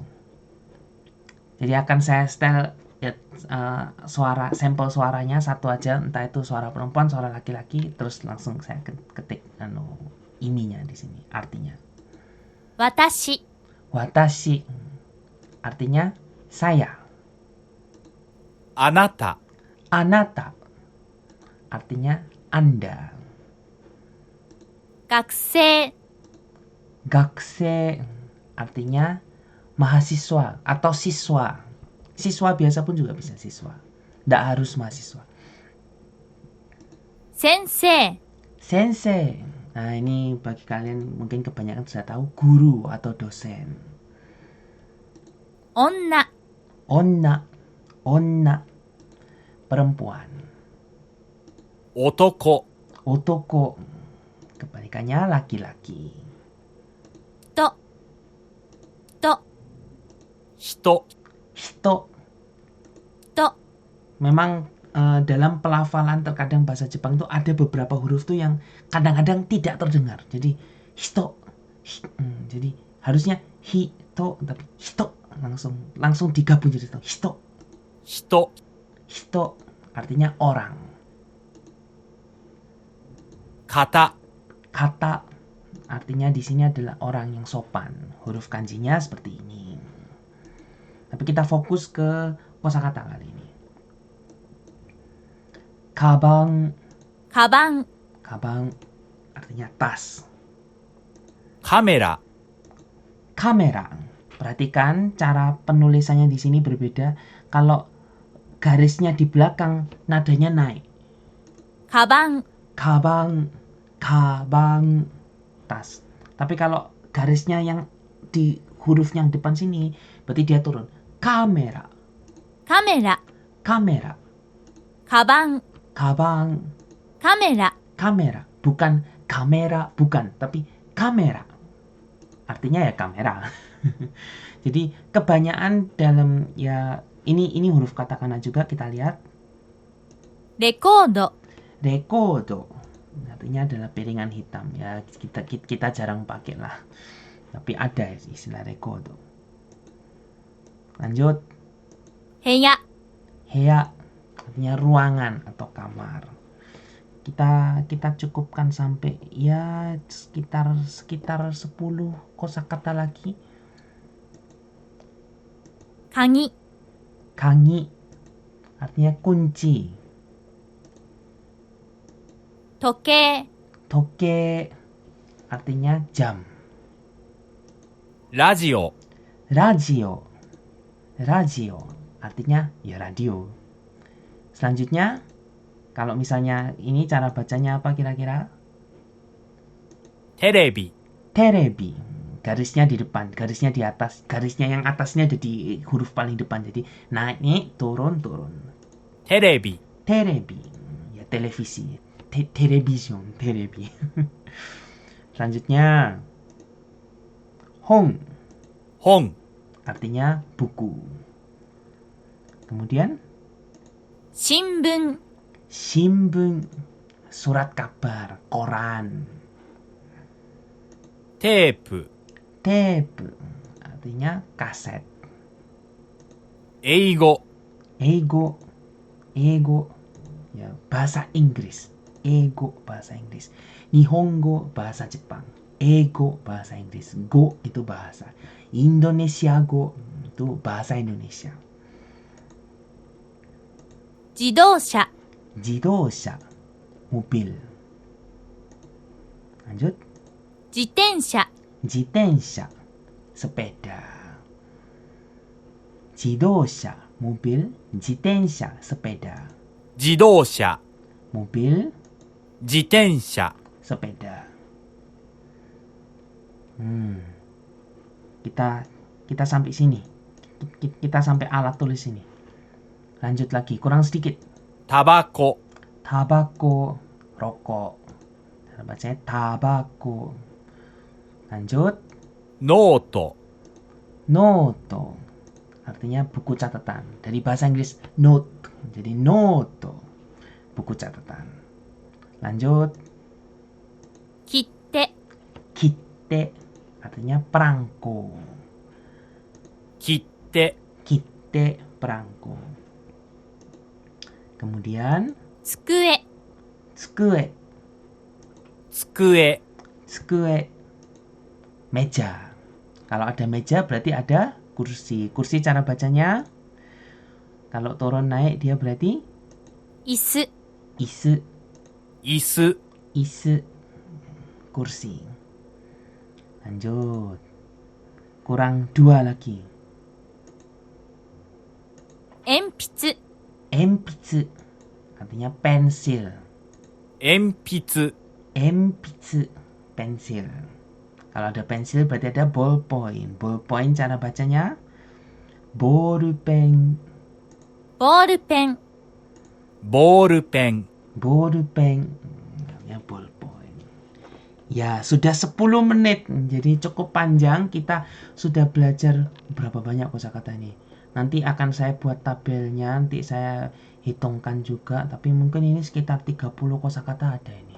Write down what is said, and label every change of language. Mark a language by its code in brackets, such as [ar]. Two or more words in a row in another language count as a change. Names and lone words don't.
[id] Jadi akan saya setel suara, sampel suaranya satu aja, entah itu suara perempuan, suara laki-laki, terus langsung saya ketik ininya di sini, artinya. 私、 Watashi artinya saya. あなた、 Anata artinya Anda. 学生、 Gakusei artinya mahasiswa atau siswa. Siswa biasa pun juga bisa siswa. Tidak harus mahasiswa. 先生、 Sensei. Nah, ini bagi kalian mungkin kebanyakan sudah tahu, guru atau dosen. 女、 Onna, perempuan. 男、 Otoko, kebalikannya laki-laki. と、人、 hito. と、 Memang dalam pelafalan terkadang bahasa Jepang itu ada beberapa huruf tuh yang kadang-kadang tidak terdengar. Jadi hito. Jadi harusnya hito tapi hito langsung digabung jadi hito. 人、 Hito artinya orang. 方、 Kata artinya di sini adalah orang yang sopan. Huruf kanjinya seperti ini. Tapi kita fokus ke kosakata kali ini. Kabang. カバン、 Kabang artinya tas. カメラ、 Kamera. Perhatikan cara penulisannya di sini berbeda. Kalau garisnya di belakang nadanya naik. カバン、 Kabang, kabang, tas. Tapi kalau garisnya yang di huruf yang depan sini, berarti dia turun. Kamera, カメラ、 kamera, カバン、 kabang, カメラ、 kamera. Bukan kamera, bukan. Tapi kamera. Artinya ya kamera. Jadi kebanyakan dalam ya ini huruf katakana juga kita lihat. レコード、 Rekodo artinya adalah piringan hitam ya kita jarang pakai lah tapi ada istilah rekodo. Lanjut. 部屋、 Heya artinya ruangan atau kamar. Kita cukupkan sampai ya sekitar 10 kosakata lagi. 鍵、 Kangi artinya kunci. 時計、 Toke artinya jam. ラジオ、 Radio. Radio artinya ya radio. Selanjutnya, kalau misalnya ini cara bacanya apa kira-kira? テレビ、 Terebi. Garisnya di depan, garisnya di atas. Garisnya yang atasnya ada di huruf paling depan. Jadi naik, turun, turun. テレビ、 Terebi. Ya televisi. Television, terebi. Selanjutnya, hong. 本、 Artinya buku. Kemudian, 新聞、 shimbun. Surat kabar, koran. テープ、 Tape. Artinya kaset. 英語、 Ego. Ya, bahasa Inggris. Ego bahasa Inggris. Nihongo bahasa Jepang. Ego bahasa Inggris. Go itu bahasa. Indonesia Go itu bahasa Indonesia. 自動車、 Jidosha mobil. Lanjut. 自転車、 Jitensha sepeda. Jidosha mobil. Jitensha sepeda. 自動車、 Mobil 自転車、 sepeda. Kita sampai sini. Kita sampai alat tulis ini. Lanjut lagi, kurang sedikit. タバコ、 Tabako, rokok. Cara bacanya tabako. Lanjut. ノート、 Noto. Artinya buku catatan. Dari bahasa Inggris note. Jadi noto. Buku catatan. Lanjut. 切手、 Kitte. Artinya perangko. 切手、 Kitte perangko. Kemudian 机、 tsukue. 机、 Tsukue. Meja. Kalau ada meja berarti ada kursi. Kursi cara bacanya kalau turun naik dia berarti 椅子、 isu. 椅子、 Isu. Kursi. Lanjut. Kurang 2 lagi. 鉛筆、 Enpitsu. Artinya pensil. 鉛筆、 Enpitsu. Pensil. Kalau ada pensil berarti ada ballpoint. Ballpoint cara bacanya ballpen. ボールペン、ボールペン、 Ballpen. Namanya ballpoint. Ya, sudah 10 menit. Jadi cukup panjang, kita sudah belajar berapa banyak kosakata ini. Nanti akan saya buat tabelnya, nanti saya hitungkan juga, tapi mungkin ini sekitar 30 kosakata ada ini.